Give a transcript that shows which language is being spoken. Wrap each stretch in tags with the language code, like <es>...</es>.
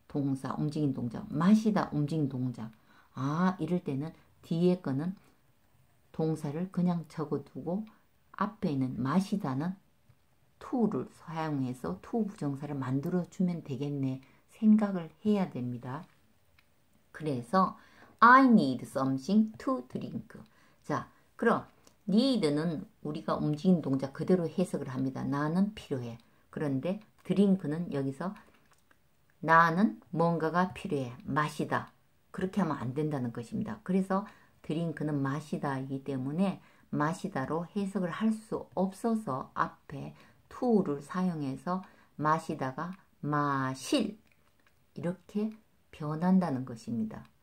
<ko>동사, 움직인 동작. 마시다, 움직인 동작. 이럴 때는 뒤에 거는 동사를 그냥 적어두고 앞에 있는 마시다는 to를 사용해서 to 부정사를 만들어주면 되겠네 생각을 해야 됩니다.</ko> <en>그래서 I need something to drink.</en> <ko>자, 그럼 need는 우리가 움직이는 동작 그대로 해석을 합니다. 나는 필요해. 그런데 drink는 여기서 나는 뭔가가 필요해. 마시다. 그렇게 하면 안 된다는 것입니다. 그래서 드링크는 마시다이기 때문에 마시다로 해석을 할 수 없어서 앞에 to를 사용해서 마시다가 마실 이렇게 변한다는 것입니다.</ko>